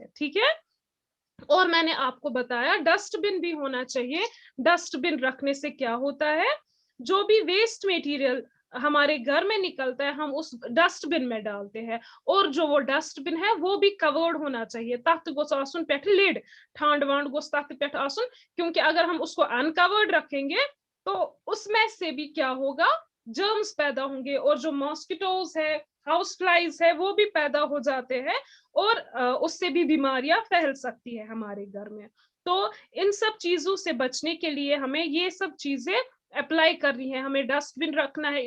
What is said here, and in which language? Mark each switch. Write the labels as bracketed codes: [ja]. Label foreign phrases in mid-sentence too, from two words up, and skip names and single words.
[hi] ठीक है। और मैंने आपको बताया डस्टबिन भी होना चाहिए। डस्टबिन रखने से क्या होता है, जो भी [en] waste material [hi] हमारे घर में निकलता है हम उस डस्टबिन में डालते हैं, और जो वो डस्टबिन है वो भी कवर्ड होना चाहिए, [ks] तख्त गोस आसुन पेट लिड, ठांड वांड गोस तख्त पेट आसुन, [hi] क्योंकि अगर हम उसको अनकवर्ड रखेंगे तो उसमें से भी क्या होगा, जर्म्स पैदा होंगे, और जो मॉस्किटोज है, [en] house flies [hi] है, वो भी पैदा हो जाते हैं, और उससे भी बीमारियां फैल सकती है हमारे घर में। तो इन सब चीजों से बचने के लिए हमें ये सब चीजें अप्लाई करनी है, हमें डस्टबिन रखना है।